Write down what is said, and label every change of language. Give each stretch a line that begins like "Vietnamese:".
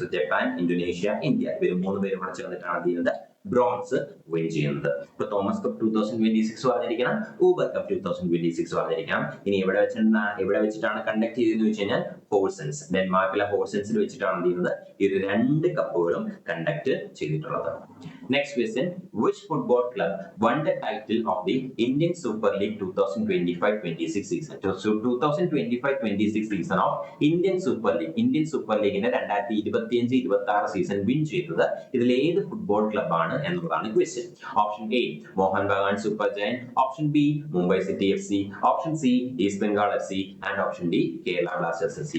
Malayalam: So Japan, Indonesia, India, ഇവർ 3 പേരും കൂടെ ചേർന്നിട്ടാണ് ചെയ്യുന്നത് ബ്രോൺസ് വിൻ ചെയ്യുന്നത്. ഇപ്പൊ തോമസ് കപ്പ് 2026 പറഞ്ഞിരിക്കണം, ഊബർ കപ്പ് 2026 പറഞ്ഞിരിക്കണം. ഇനി എവിടെ വെച്ചിട്ടാണ് കണ്ടക്ട് ചെയ്തതെന്ന് വെച്ച് കഴിഞ്ഞാൽ ഹോഴ്സൻസ്, ഡെൻമാർക്കിലെ ഹോഴ്സൻസിൽ വെച്ചിട്ടാണ് ചെയ്യുന്നത് ഈ 2 കപ്പുകളും കണ്ടക്ട് ചെയ്തിട്ടുള്ളത്.
English: Next question, which football club won the title of the Indian Super League 2025-26 season? So 2025-26 season of Indian Super League,
Malayalam: Indian super ലീഗിന്റെ 2025-26 സീസൺ വിൻ ചെയ്തത് ഇതിൽ ഏത് ഫുട്ബോൾ ക്ലബ്ബാണ് എന്നുള്ളതാണ് question. Option A Mohan Bagan super giant, option B Mumbai city FC, option C east Bengal FC and option D Kerala Blasters FC.